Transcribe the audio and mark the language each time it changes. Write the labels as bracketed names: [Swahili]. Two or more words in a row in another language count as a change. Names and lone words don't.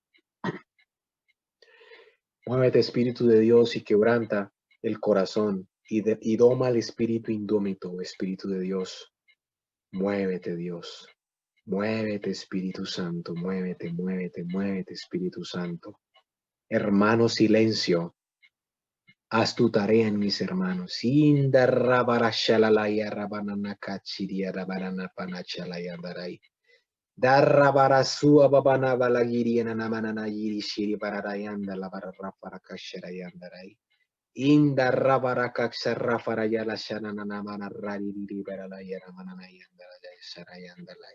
[Spanish] Muévete, Espíritu de Dios, y quebranta el corazón y doma el espíritu indómito, Espíritu de Dios. Muévete, Dios. Muévete, Espíritu Santo. Muévete, muévete, muévete, Espíritu Santo. Hermano, silencio. Haz tu tarea en mis hermanos. Inda rabarashalalaya rabananakachiria rabananapanachalaya darai. Darrabarasua babana balagiriana namanana yiri shiri bararayanda la bararraparakasharayandarai. Inda rabarakaksarrafaraya la shananamana rariri baralayana mananayandalaya sarayandalai.